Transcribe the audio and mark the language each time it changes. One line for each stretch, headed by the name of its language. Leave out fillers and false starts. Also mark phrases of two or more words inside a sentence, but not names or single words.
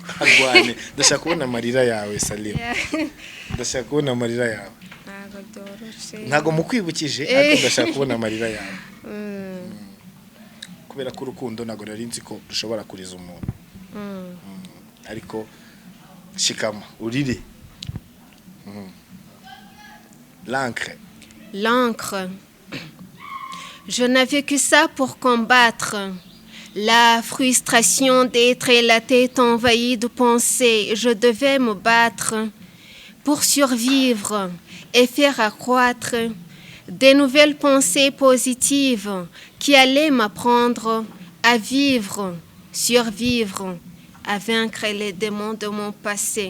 Kinyarwanda: arwane ndashaka kubona amarira yawe Salim. ndashaka kubona amarira yawe. ntago byoroshe. ntago mukwibukije ariko ndashaka kubona amarira yawe. kubera ko urukundo ntago nari nzi ko rushobora kuriza umuntu. ariko shikama urire.
French: L'encre, je n'avais que ça pour combattre la frustration d'être la tête envahie de pensées. Je devais me battre pour survivre et faire accroître des nouvelles pensées positives qui allaient m'apprendre à vivre, survivre, à vaincre les démons de mon passé.